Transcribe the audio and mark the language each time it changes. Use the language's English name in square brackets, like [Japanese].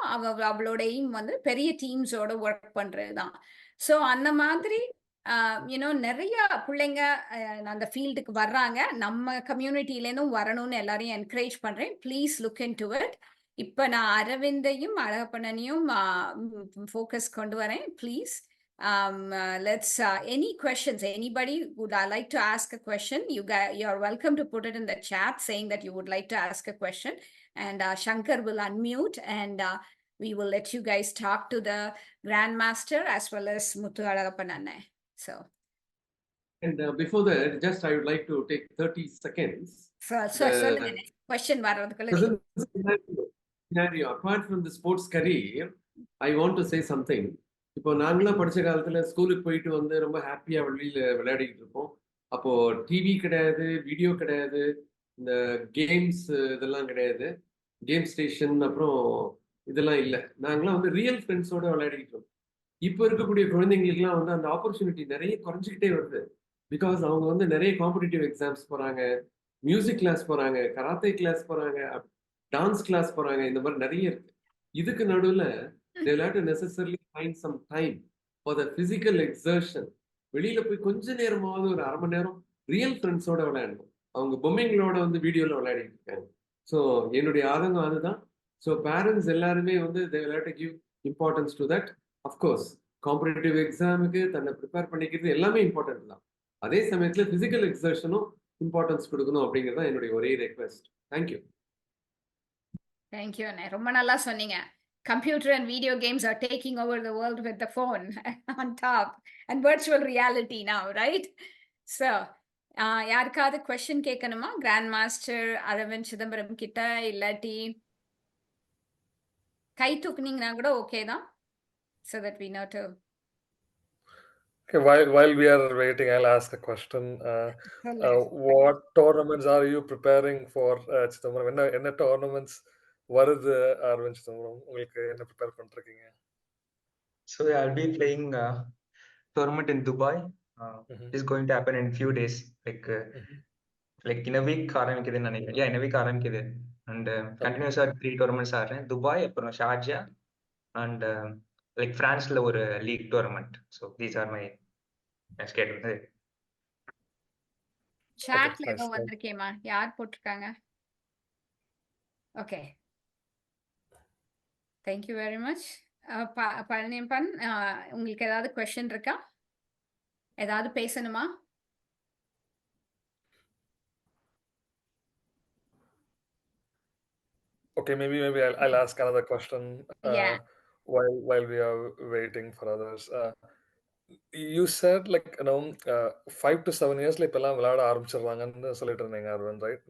[Tamil] அவளோட எய்ம் வந்து பெரிய டீம்ஸோட ஒர்க் பண்றது தான். ஸோ அந்த மாதிரி நிறைய பிள்ளைங்க அந்த ஃபீல்டுக்கு வர்றாங்க. நம்ம கம்யூனிட்டிலேருந்தும் வரணும்னு எல்லாரையும் என்கரேஜ் பண்றேன். [English] Please look into it. [Tamil] இப்போ நான் அரவிந்தையும் அழகப்பண்ணனையும் ஃபோக்கஸ் கொண்டு வரேன். [English] Please, let's any questions, anybody would like to ask a question, you're welcome to put it in the chat saying that you would like to ask a question, and Shankar will unmute and we will let you guys talk to the grandmaster as well as Muthu Alagappananne. So and before that, just I would like to take 30 seconds. So question [Tamil] varadhukku [English] scenario. Apart from the sports career, I want to say something. [Tamil] இப்போ நாங்களாம் படித்த காலத்தில் ஸ்கூலுக்கு போயிட்டு வந்து ரொம்ப ஹாப்பியாக வெளியில் விளையாடிக்கிட்டு இருப்போம். அப்போது டிவி கிடையாது, வீடியோ கிடையாது, இந்த கேம்ஸ் இதெல்லாம் கிடையாது, கேம் ஸ்டேஷன் அப்புறம் இதெல்லாம் இல்லை. நாங்களாம் வந்து ரியல் ஃப்ரெண்ட்ஸோடு விளையாடிக்கிட்டு இருக்கோம். இப்போ இருக்கக்கூடிய குழந்தைங்களுக்குலாம் வந்து அந்த ஆப்பர்ச்சுனிட்டி நிறைய குறைஞ்சிக்கிட்டே வருது. பிகாஸ் அவங்க வந்து நிறைய காம்படிட்டிவ் எக்ஸாம்ஸ் போகிறாங்க, மியூசிக் கிளாஸ் போகிறாங்க, கராத்தே கிளாஸ் போகிறாங்க, டான்ஸ் கிளாஸ் போகிறாங்க, இந்த மாதிரி நிறைய இருக்குது. இதுக்கு நடுவில் [English] they will have to necessarily find some time for the physical exertion. [Tamil] வெளியில போய் கொஞ்ச நேரமாவது ஒரு அரை மணி நேரம் ரியல் ஃப்ரெண்ட்ஸோட விளையாடணும். அவங்க பொம்மைங்களோட வந்து வீடியோவில் விளையாடிட்டு இருக்காங்க. ஸோ என்னுடைய ஆதங்கம் அதுதான். ஸோ பேரண்ட்ஸ் எல்லாருமே வந்து [English] they will have to give importance to that. Of course, [Tamil] competitive எக்ஸாமுக்கு தன்னை ப்ரிப்பேர் பண்ணிக்கிறது எல்லாமே இம்பார்ட்டன்ட் தான். அதே சமயத்தில் ஃபிசிக்கல் எக்ஸர்ஷனும் இம்பார்ட்டன்ஸ் கொடுக்கணும் அப்படிங்கிறது தான் என்னுடைய ஒரே request. Thank you. [English] Thank you, Anna. [Tamil] ரொம்ப நல்லா சொன்னீங்க. [English] Computer and video games are taking over the world with the phone on top and virtual reality now, right? [Tamil] So, யாருக்காவது question கேட்கணுமா? Grand Master அரவிந்த் சிதம்பரம் கிட்ட இல்லாட்டி கை தூக்குனீங்கன்னா கூட ஓகே தான். [English] So that we know to. Okay, while we are waiting, I'll ask a question. What tournaments are you preparing for, Chidambaram? [Tamil] என்ன tournaments வருது அரவிந்த் சிதம்பரம்? உங்களுக்கு என்ன prepare பண்ணிருக்கீங்க? [English] So I'll be playing tournament in Dubai. It's going to happen in few days. Like in a week [Tamil] ஆரம்பிக்குதுன்னு நினைக்கிறேன். [English] Yeah, in a week [Tamil] ஆரம்பிக்குது. [English] And continuous 3 tournaments [Tamil] ஆடுறேன். Dubai, அப்புறம் Sharjah, and like பிரான்ஸ்ல ஒரு league tournament. [English] So these are my schedule. [Tamil] Chatல ஏதோ வந்திருக்கேமா? யார் போட்டிருக்காங்க? Okay. [English] Thank you very much. Palaniappan, [Tamil] உங்களுக்கு ஏதாவது question இருக்கா? ஏதாவது பேசணுமா? [English] Okay, maybe I'll ask another question. Yeah. While we are waiting for others. You said 5 to 7 years [Tamil] இப்பெல்லாம் விளையாட ஆரம்பிச்சிடுறாங்கன்னு சொல்லிட்டு இருந்தீங்க [English] Aravind, right?